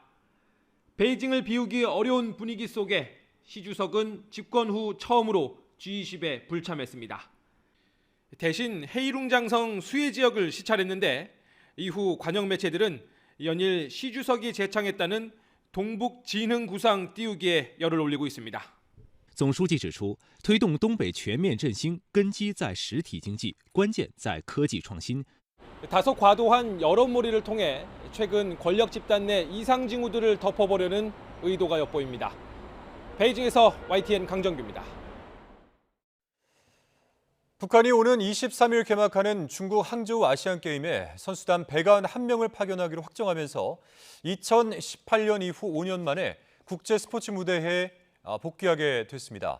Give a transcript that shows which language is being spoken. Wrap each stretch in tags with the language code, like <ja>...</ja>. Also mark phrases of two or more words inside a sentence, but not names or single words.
<ko>베이징을 비우기 어려운 분위기 속에 시 주석은 집권 후 처음으로 G20에 불참했습니다. 대신 헤이룽장성 수해 지역을 시찰했는데 이후 관영 매체들은 연일 시 주석이 제창했다는 동북 진흥구상 띄우기에 열을 올리고 있습니다.</ko> <zh>总书记指出，推动东北全面振兴根基在实体经济，关键在科技创新。</zh> <ko>다소 과도한 여론몰이를 통해 최근 권력 집단 내 이상 징후들을 덮어보려는 의도가 엿보입니다. 베이징에서 YTN 강정규입니다. 북한이 오는 23일 개막하는 중국 항저우 아시안게임에 선수단 101명을 파견하기로 확정하면서 2018년 이후 5년 만에 국제 스포츠 무대에 복귀하게 됐습니다.</ko>